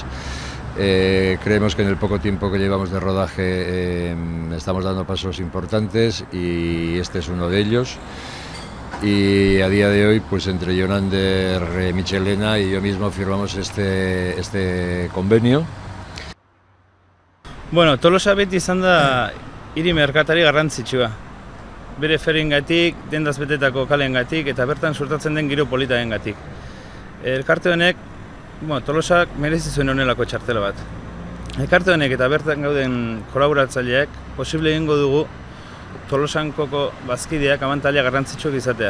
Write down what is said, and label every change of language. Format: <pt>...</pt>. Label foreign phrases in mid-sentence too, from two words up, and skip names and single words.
<es>Creemos que en el poco tiempo que llevamos de rodaje estamos dando pasos importantes y este es uno de ellos. Y a día de hoy, pues entre Jonander, Michelena y yo mismo firmamos este convenio.</es> <eu>Bueno, Tolosa beti izan da hiri merkatari garrantzitsua. Bere feriengatik, dendaz betetako kaleengatik eta bertan suertatzen den giro politarengatik. Elkarte honek, Tolosak merezi zuen honelako txartela bat. Elkarte honek eta bertan gauden kolaboratzaileak posible egingo dugu Tolosa &Coko bazkideak abantaila garrantzitsuak izatea.</eu>